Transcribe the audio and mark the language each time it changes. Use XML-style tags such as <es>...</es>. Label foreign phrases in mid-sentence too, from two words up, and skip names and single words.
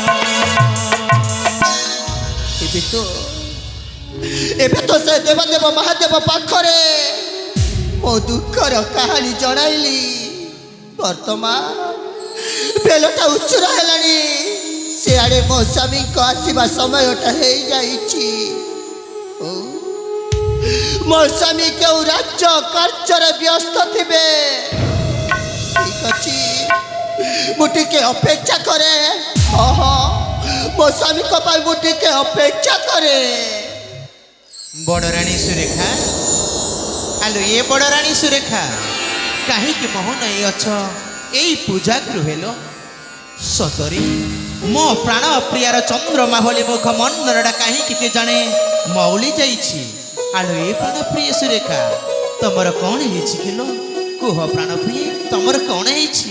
<or>ଏବେ ତ ସେ ଦେବଦେବ ମହାଦେବ ପାଖରେ ମୋ ଦୁଃଖର କାହାଣୀ ଜଣାଇଲି ବର୍ତ୍ତମାନ ବେଳଟା ଉଚ୍ଚରା ହେଲାଣି ସିଆଡ଼େ ମୋ ସ୍ୱାମୀଙ୍କ ଆସିବା ସମୟଟା ହେ ଯାଇଛି ମୋ ସ୍ୱାମୀ କେଉଁ ରାଜ୍ୟ କାର୍ଯ୍ୟ ବ୍ୟସ୍ତ ଥିବେ ଠିକ ଅଛି ମୁଁଟିକେ ଅପେକ୍ଷା କରେ ମୋ ସ୍ୱାମୀଙ୍କୁ ପାଇଁ ମୁଁଟିକେ ଅପେକ୍ଷା କରେ मो स्वामी को पाई मुटिके अपेक्षा करे ବଡ଼ରାଣୀ ସୁରେଖା ଆଲୋ ଏ ବଡ଼ରାଣୀ ସୁରେଖା କାହିଁ ମୋହନ ଏ ଅଛ ଏହି ପୂଜା ଗୃହେ ଲୋ ସତରେ ମୋ ପ୍ରାଣ ପ୍ରିୟାର ଚନ୍ଦ୍ରମା ଭଳି ମୁଖ ମଣ୍ଡଳଟା କାହିଁ ଜାଣେ ମଉଳି ଯାଇଛି ଆଲୋ ଏ ପ୍ରାଣ ପ୍ରିୟ ସୁରେଖା ତମର କଣ ହେଇଛି କିଲୋ କୁହ ପ୍ରାଣ ପ୍ରିୟ ତମର କଣ ହେଇଛି किलो कुह प्राण प्रिय तमर कौन हेछि</or>